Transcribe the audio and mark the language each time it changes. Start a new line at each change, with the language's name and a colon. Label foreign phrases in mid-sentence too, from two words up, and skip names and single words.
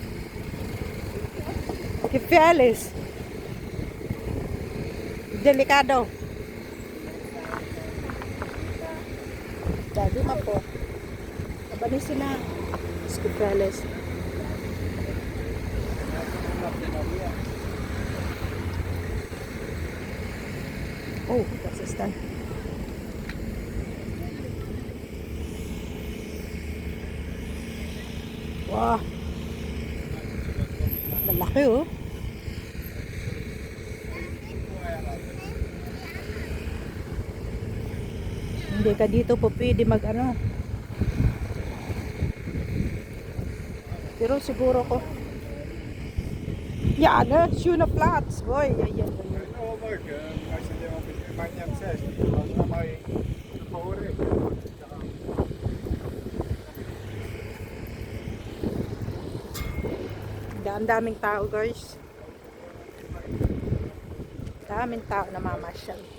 German: Gefährlich. Delikado.
Filipino: Jadi po. Kabanis sila.
German: Gefährlich. Oh, was ist dann? Wah.
Filipino: Malaki oh. Hindi ka dito po pwede mag ano. Pero siguro ko.
German: Ja, ne? Schöner Platz. Boy, ja.
Filipino: Daming tao, guys. Daming tao na mamasyal.